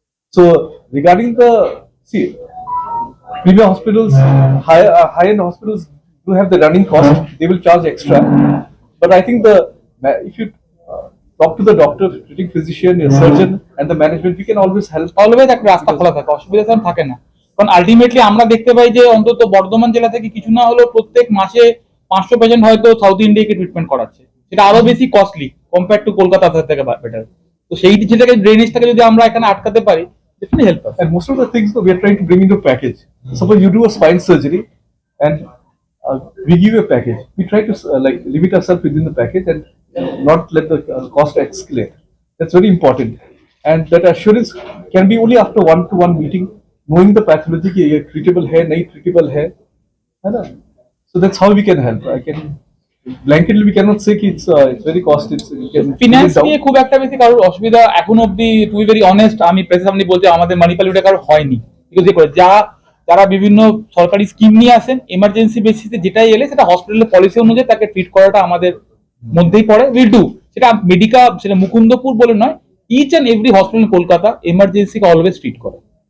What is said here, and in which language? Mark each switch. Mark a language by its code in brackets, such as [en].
[en] So regarding the premium hospitals, high-end hospitals do have the running cost. They will charge extra. But I think if you talk to the doctor, treating physician, your surgeon, and the management, we can always help. [bn] Always একটা রাস্তা খোলা থাকে, অসুবিধা তেমন থাকে না. কারণ ultimately আমরা দেখতে পাই যে অন্তত বর্ধমান জেলা থেকে কিছু না হলেও প্রত্যেক মাসে 500 পেশেন্ট হয়তো সাউথ ইন্ডিয়াকে ট্রিটমেন্ট করাচ্ছে. সেটা আরো বেশি কস্টলি কম্পেয়ার টু কলকাতা থেকে বেটার. তো সেই যেটাকে ড্রেনেজটাকে যদি আমরা এখানে আটকাতে পারি, [en] definitely help us. And most of the things we are trying to bring into a package. Suppose you do a spine surgery and we give you a package. We try to limit ourselves within the package and not let the cost escalate. That's very important. And that assurance can be only after 1-to-1 meeting, knowing the pathology [hi] कि ये treatable है, नहीं treatable है ना? [en] So that's how we can help. Blanketly we cannot say कि it's very costly. [bn] Finance নিয়ে খুব একটা বেশি কারোর অসুবিধা এখন অবধি, [en] to be very honest, [bn] আমি প্রেসের সামনে বলছি আমাদের মানিপালিটা কারোর হয়নি. বিকজ যারা বিভিন্ন সরকারি স্কিম নিয়ে আসেন, এমার্জেন্সি বেসিসে যেটাই এলে সেটা হসপিটালের পলিসি অনুযায়ী তাকে ট্রিট করাটা আমাদের মধ্যেই পড়ে. উইল ডু সেটা সেটা মুকুন্দপুর বলে নয়, each and every hospital Kolkata এমার্জেন্সিকে always treat করে.